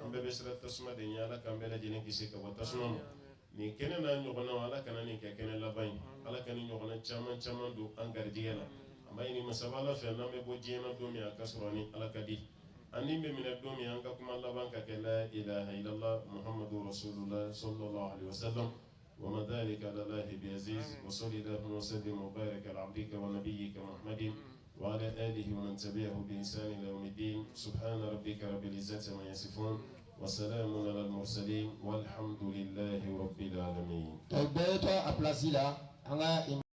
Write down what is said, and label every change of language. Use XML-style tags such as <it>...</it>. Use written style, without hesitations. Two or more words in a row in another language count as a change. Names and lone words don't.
<bm>an bɛɛ bɛ siran tasuma de ɲɛ Ala k'an bɛɛ lajɛlen kisi ka bɔ tasuma ma nin kɛnɛ n'a ɲɔgɔnnaw Ala kana nin kɛ kɛnɛ laban ye Ala ka nin ɲɔgɔnna caman caman don an garijɛgɛ la an b'a ɲini masaba Ala fɛ n'an bɛ bɔ diɲɛ na don min a ka sɔrɔ ni Ala ka di an ni bɛ minɛ don min an ka kuma laban ka kɛ</bm> <ar>لا إله إلا الله محمد رسول الله صلى الله عليه وسلم وما ذلك على الله بعزيز وصلى الله وسلم وبارك على عبدك ونبيك محمد وعلى آله ومن تبعه بإحسان إلى يوم الدين سبحان ربك رب العزة عما يصفون وسلام على المرسلين والحمد لله رب العالمين.</ar>